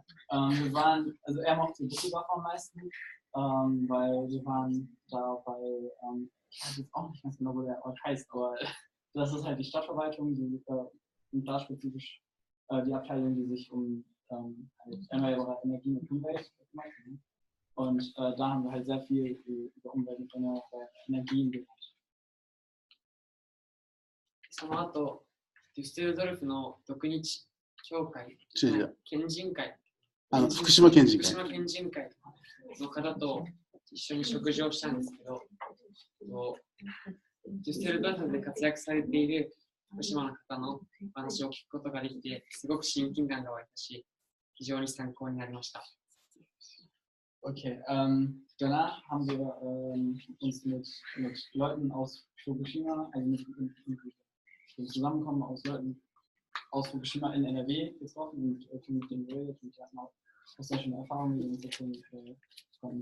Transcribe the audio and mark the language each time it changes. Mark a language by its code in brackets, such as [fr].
[de] Wir waren, also er mochte Düsseldorf am meisten, weil wir waren da bei, ich weiß jetzt auch nicht ganz genau, wo der Ort heißt, aber das ist halt die Stadtverwaltung, die, und da spezifisch die Abteilung, die sich um erneuerbare Energien und Umwelt kümmert. Und da haben wir halt sehr viel über Umwelt und erneuerbare Energien gehört. [ja] その後、デュッセルドルフの独日協会、県人会、福島県人会の方と一緒に食事をしたんですけど、デュッセルドルフで活躍されている福島の方のお話を聞くことができて、すごく親近感が湧いたし、非常に参考になりました。 [de] Okay, danach haben wir uns mit Leuten aus Fukushima, also mit dem Zusammenkommen aus Leuten aus Fukushima in NRW getroffen und mit denen geredet und die hatten auch sehr schöne Erfahrungen, die uns erzählen konnten.